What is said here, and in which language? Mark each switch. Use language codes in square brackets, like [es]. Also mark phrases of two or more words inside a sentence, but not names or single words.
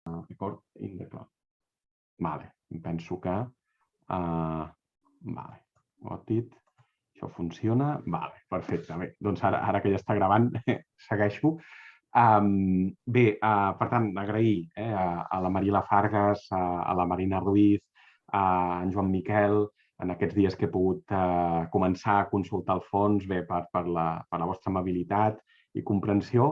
[en] record in the cloud. [ca] Vale, penso que... Vale, [en] got it. [ca] Això funciona. Vale, perfecte. Bé, doncs ara que ja està gravant, segueixo. Bé, per tant, agrair a la Mariela Fargas, a la Marina Ruiz, a en Joan Miquel, en aquests dies que he pogut començar a consultar el fons, bé, per la vostra amabilitat i comprensió.